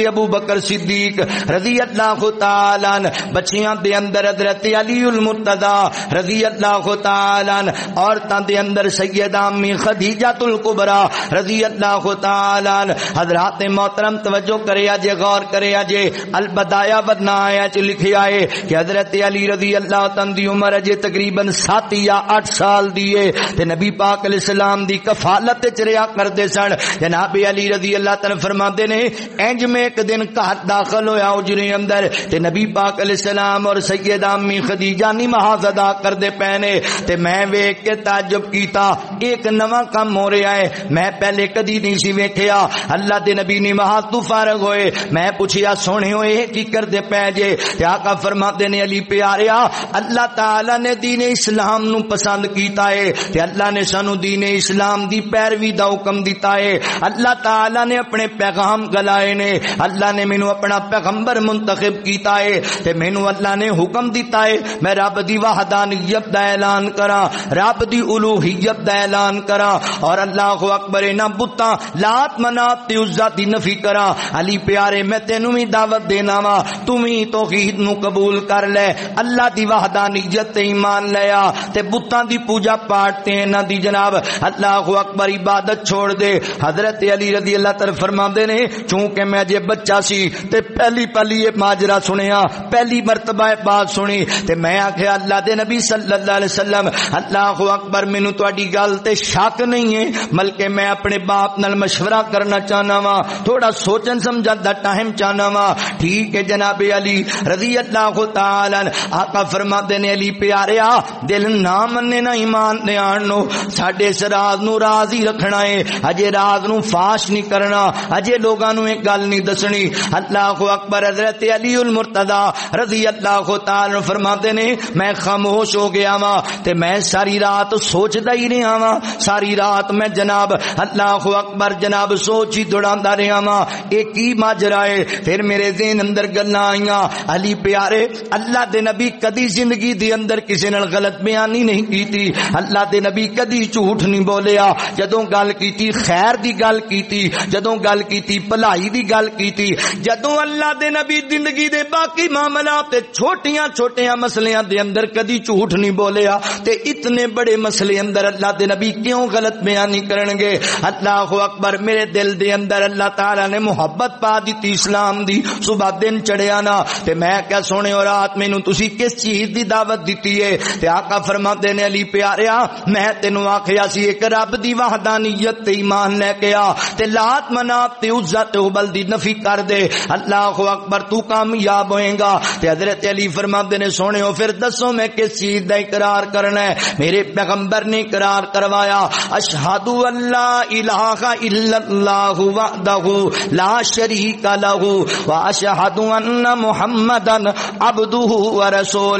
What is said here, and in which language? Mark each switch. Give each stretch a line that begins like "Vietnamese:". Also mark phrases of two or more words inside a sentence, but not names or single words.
Punjabi: ابو بکر صدیق رضی اللہ تعالی عنہ بچیاں دے اندر حضرت علی المرتضی رضی اللہ تعالی عنہ عورتاں دے اندر سیدہ امی خدیجہ الکبریٰ رضی اللہ تعالی عنہ حضرات محترم توجہ کرے جے غور کرے جے البدایہ والنہایہ چ لکھیا ہے کہ حضرت علی رضی اللہ تعالی دی عمر اجے تقریباً 7 یا 8 سال دی ہے تے نبی پاک علیہ السلام دی کفالت وچ رہیا کردے سن جناب علی رضی اللہ تعالی فرماندے نے انج میں ایک دن گھر داخل ہویا اجرے اندر تے نبی پاک علیہ السلام اور سیدہ امی خدیجہ نماز ادا کردے پے تے میں ویکھ کے تعجب کیتا ایک نواں کام ہو رہا ہے میں پہلے کدی نہیں سی ویکھیا اللہ دے نبی نماز تو فارغ ہوئے میں پوچھیا سونے ہوئے کی کردے پے جے تے آقا فرماتے نے علی پیاریا اللہ تعالی نے دین اسلام نو پسند کیتا ہے تے اللہ نے سانو دین اسلام دی پیروی دا حکم دیتا ہے اللہ تعالی نے اپنے پیغام گلائے نے اللہ نے مینوں اپنا پیغمبر منتخب کیتا ہے تے مینوں اللہ نے حکم دیتا ہے میں رب دی وحدانیت دا اعلان کراں رب دی الوہیت دا اعلان کراں اور
Arabic: اللہ اکبر
Punjabi: نہ بتاں لات منات تے عزا دی نفی کراں علی پیارے میں تینوں بھی دعوت دینا وا تو بھی توحید نو قبول کر لے اللہ دی وحدانیت تے ایمان لیا تے بتاں دی پوجا پاٹ تے انہاں دی جناب
Arabic: اللہ اکبر
Punjabi: عبادت چھوڑ دے حضرت علی رضی اللہ تعالی فرماندے نے چونکہ میں جے بچہ سی تے پہلی یہ ماجرا سنیا پہلی مرتبہ بات سنی تے میں آکھیا اللہ دے نبی صلی اللہ علیہ وسلم
Arabic: اللہ اکبر
Punjabi: مینوں تہاڈی گل تے شک نہیں ہے بلکہ میں اپنے باپ نال مشورہ کرنا چاہنا وا تھوڑا سوچن سمجھن دا ٹائم چاہنا وا ٹھیک ہے جناب علی رضی اللہ تعالی عنہ آقا فرماتے نے علی پیاریا دل نہ مننے نہ ایمان دے آنو ساڈے اس راز نو راز ہی رکھنا ہے اجے راز نو فاش نہیں کرنا اجے لوگاں نو ایک گل نہیں دسنی
Arabic: اللہ اکبر
Punjabi: حضرت علی المرتضی رضی اللہ تعالی عنہ فرماتے نے میں خاموش ہو گیا وا تے میں ساری رات سوچدا ہی رہا وا ساری رات میں جناب اللہ اکبر جناب سوچ ہی دوڑاندا رہا وا اے کی ماجرا ہے پھر میرے ذہن اندر گلاں آئیاں علی پیارے اللہ دے نبی کدی زندگی دے اندر کسی نال غلط بیانی نہیں کیتی اللہ دے نبی کدی جھوٹ نہیں بولیا جدوں گل کیتی خیر دی گل کیتی جدوں گل کیتی بھلائی دی گل کیتی جدوں اللہ دے نبی زندگی دے باقی معاملات تے چھوٹیاں مسلیاں دے اندر کدی جھوٹ نہیں بولیا تے اتنے بڑے مسئلے اندر اللہ دے نبی کیوں غلط بیانی کرن گے
Arabic: اللہ اکبر
Punjabi: میرے دل دے اندر اللہ تعالی نے محبت پا دیتی اسلام دی صبح دن چڑھیا نا تے میں کیا سونے اور رات مینوں تسی کس چیز دی دعوت دیتی ہے تے آقا فرماتے نے علی پیاریا میں تینوں آکھیا سی ایک رب دی وحدانیت تے ایمان لے کے آ تے لات منات تے عزا تے حبل دی نفی کر دے
Arabic: اللہ اکبر
Punjabi: تو کامیاب ہوئے گا تے حضرت علی فرماتے نے سونے ہو پھر دسو میں کس چیز دا اقرار کرنا ہے میرے پیغمبر نے اقرار کروایا،
Arabic: اشہد ان لا الہ الا اللہ وحدہ لا شریک لہ واشہد ان محمدا عبدہ ورسولہ۔